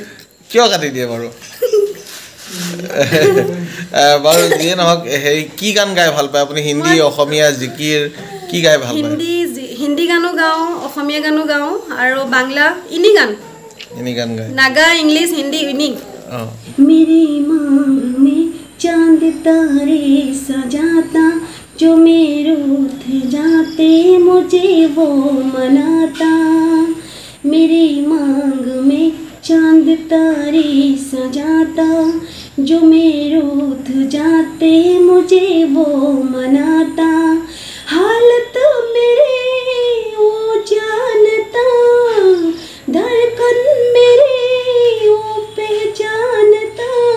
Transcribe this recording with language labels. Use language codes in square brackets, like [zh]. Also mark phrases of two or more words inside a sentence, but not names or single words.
[as] কিয় কাটি দিয়ে বাৰু বাৰু দিয়ে নহক হেই কি গান গায় ভাল পায় আপুনি হিন্দী অসমীয়া জিকিৰ কি গায় ভাল পায় হিন্দী গানো গাও অসমীয়া গানো গাও আৰু বাংলা ইনি গান গায় নাগা ইংলিশ হিন্দী ইনি [hi] मेरी मांग में चांद तारे सजाता जो मेरे उठ जाते मुझे वो मनाता मेरी मांग में चांद तारे सजाता जो मेरे उठ जाते मुझे वो मनाता हालत मेरे वो जानता धड़कन मेरी वो पहचानता